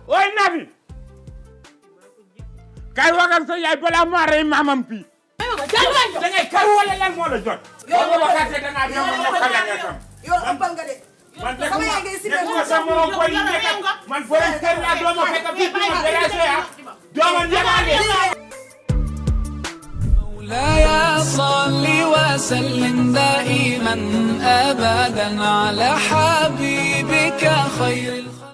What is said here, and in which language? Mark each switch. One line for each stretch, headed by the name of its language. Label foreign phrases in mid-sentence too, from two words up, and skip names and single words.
Wolof: ooy Nafi kay wagal sa yaay balaa maa rey maamam fii da ngay kar wala lan moo la jot yow waxate da ngaa ñëw ma xala nga tam yow ëppal nga de. man nekkuma sa morom koy yi nekk man borom kër laa dooma fekk fii ma dérangé dooma njëgaale
Arabic: مولاي صل وسلم دائما أبدا على حبيبك خير